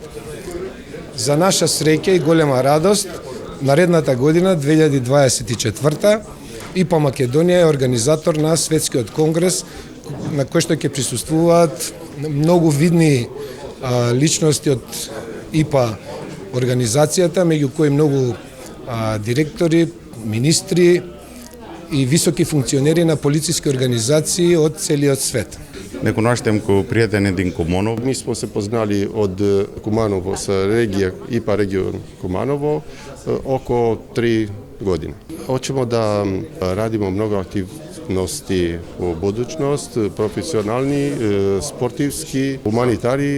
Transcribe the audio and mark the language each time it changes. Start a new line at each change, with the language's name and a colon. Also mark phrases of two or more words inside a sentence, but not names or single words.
Macedonian: За наша среќа и голема радост, наредната година, 2024, ИПА Македонија е организатор на светскиот конгрес, на кој што ќе присуствуваат многу видни личности од ИПА организацијата, меѓу кои многу директори, министри и високи функционери на полициски организации од целиот свет.
Romanian: Не cunoaștem cu prieteni din Kumanov.
Serbian: Mi smo se poznali od Kumanovo sa regije IPA region Kumanovo oko 3 godine. Hoćemo da radimo mnogo aktivnosti u budućnost, profesionalni, sportivski, humanitari.